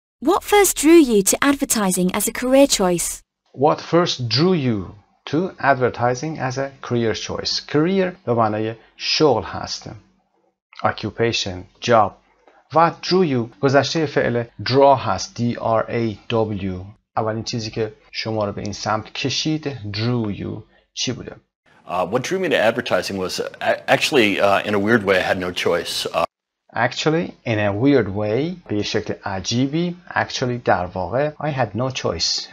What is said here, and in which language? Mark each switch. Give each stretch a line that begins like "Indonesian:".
English: What first drew you to advertising as a career choice? What first drew you to advertising as a career choice?
Persian: career به معنای شغل هست.
English: occupation, job.
Persian: و
English: drew you
Persian: گذشته فعل draw هست.
English: D-R-A-W.
Persian: اولین چیزی که شما رو به این سمت کشید
English: drew you
Persian: چی بوده؟
English: What drew me to advertising was actually in a weird way I had no choice. Actually, in a weird way,
Persian: به یه شکل عجیبی,
English: actually در واقع, I had no choice.